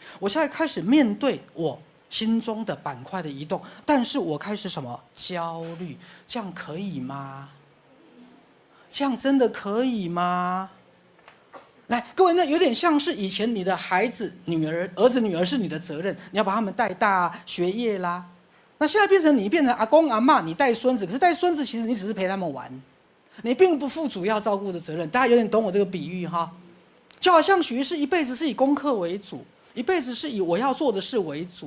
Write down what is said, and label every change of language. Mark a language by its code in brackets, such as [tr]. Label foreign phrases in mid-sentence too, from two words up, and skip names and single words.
[zh] 我現在開始面對我心中的板塊的移動，但是我開始什麼？焦慮。這樣可以嗎？這樣真的可以嗎？來，各位，那有點像是以前你的孩子、兒子、女兒是你的責任，你要把他們帶大學業啦。那現在變成阿公阿嬤，你帶孫子，可是帶孫子其實你只是陪他們玩。你並不負主要照顧的責任，大家有點懂我這個比喻哈？就好像許醫師一輩子是以功課為主，一輩子是以我要做的事為主。